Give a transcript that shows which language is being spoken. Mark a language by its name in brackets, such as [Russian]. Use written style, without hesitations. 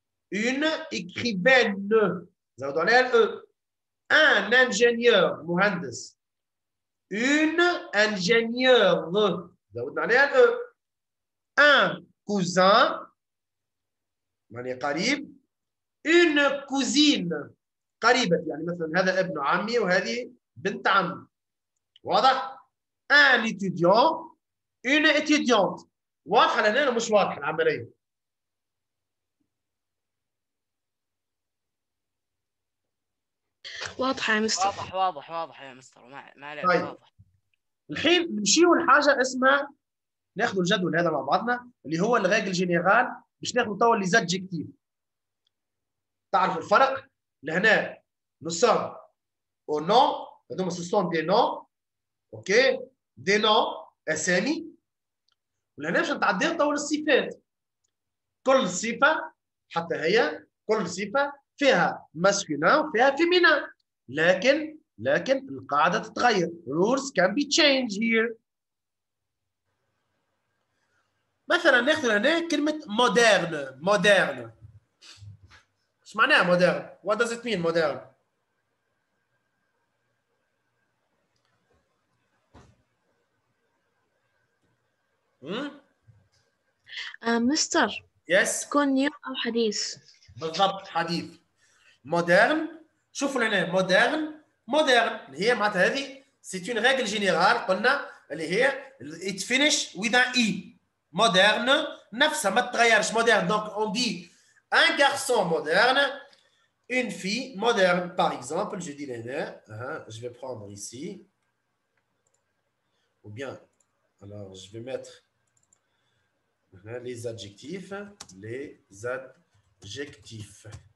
[French] Une écrivaine. [Arabic] زودوا عليها الاو. [French] Un ingénieur [Arabic] مهندس. [French] Une ingénieure. [Arabic] زودنا عليها الاو. [French] Un cousin [Arabic] يعني قريب. [French] Une cousine [Arabic] قريبة، يعني مثلا هذا ابن عمي وهذه بنت عمي. واضح؟ [French] Un étudiant. Une étudiante. [Arabic] واضحة لهنا مش واضحة العملية؟ واضحة يا مستر. واضح يا مستر، ما عليك. طيب. واضح. الحين نمشيو لحاجة اسمها ناخذ الجدول هذا مع بعضنا اللي هو الريغل جينيرال باش ناخذ توا لي زادجيكتيف. تعرفوا الفرق؟ لهنا نو سوم او نون، هذوما سو سون دي نون. اوكي. دي نون اسامي. ولهنا باش نتعداو توا للصفات. كل صفة حتى هي كل صفة فيها ماسكولين وفيها فيمينين، لكن القاعدة تتغير. [English] rules can be changed here. [Arabic] مثلا ناخذ هنا كلمة مودرن. مودرن ايش معناها مودرن؟ [English] What does it mean [Arabic] مودرن؟ مستر يس تكون نيو أو حديث. بالضبط حديث. مودرن شوفوا لهنا مودرن اللي هي معناتها هذه سي اون ريغل جينيرال قلنا اللي هي [English] it finish with un i. [Arabic] مودرن نفسها ما تتغيرش مودرن. دونك [French] on dit un garçon moderne, une fille moderne. Par exemple, je dis je vais prendre ici. Ou bien, alors je vais mettre les adjectifs.